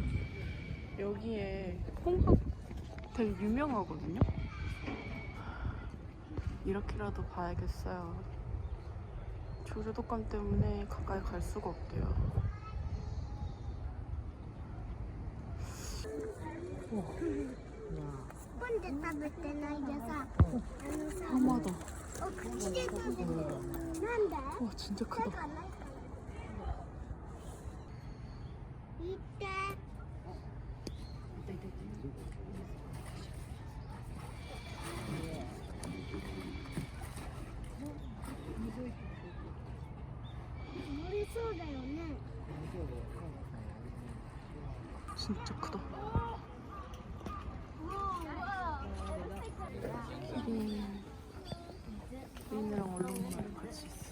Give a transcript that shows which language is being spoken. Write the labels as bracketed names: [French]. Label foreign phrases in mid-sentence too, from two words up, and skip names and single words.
[Korean] 여기에 홍학 되게 유명하거든요. 이렇게라도 봐야겠어요. 조류독감 때문에 가까이 갈 수가 없대요. 와, [Japanese] スプーンで食べてないでさ、さ、 [Korean] 하마다. [Japanese] お口で食べてる。なんで？ [Korean] 와, 진짜 [Japanese] 手 [Korean] 크다. [Japanese] がないから。行って。乗りそうだよね。 [Korean] 진짜 크다. [Japanese] わあ。 [Korean] 키링이랑 얼룩말 같이 있어.